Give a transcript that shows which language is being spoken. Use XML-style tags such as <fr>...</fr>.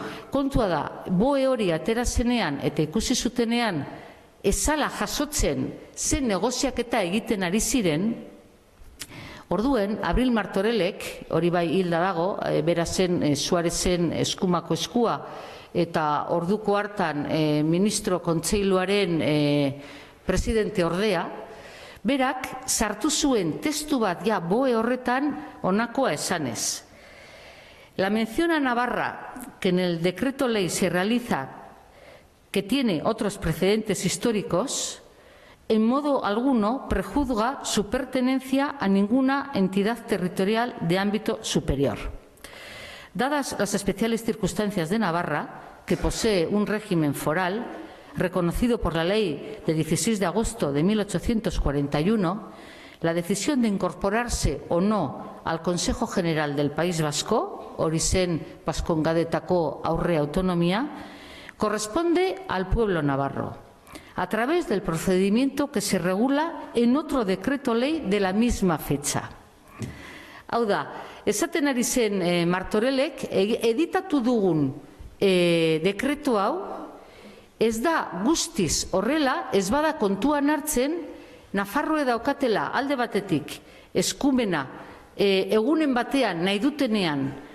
<eu>Kontua da, BOE hori atera zenean eta ikusi zutenean ezala jasotzen zen negoziaketa egiten ari ziren, orduen, Abril Martorellek, hori bai hilda dago, bera zen Suarezen eskumako eskua, eta orduko hartan ministro kontseiluaren presidente ordea, berak sartu zuen testu bat BOE horretan honakoa esanez.</eu> <es>La mención a Navarra, que en el decreto ley se realiza, que tiene otros precedentes históricos, en modo alguno prejuzga su pertenencia a ninguna entidad territorial de ámbito superior. Dadas las especiales circunstancias de Navarra, que posee un régimen foral, reconocido por la Ley de 16 de agosto de 1841, la decisión de incorporarse o no al Consejo General del País Vasco,</es> <eu>hori zen Baskongadetako aurre autonomía,</eu> <es>corresponde al pueblo navarro, a través del procedimiento que se regula en otro decreto ley de la misma fecha.</es> <eu>Hau da, esaten ari zen Martorellek, editatu dugun dekretu hau, ez da guztiz horrela, ez bada kontuan hartzen, Nafarroa daukatela alde batetik eskumena egunen batean nahi dutenean</eu>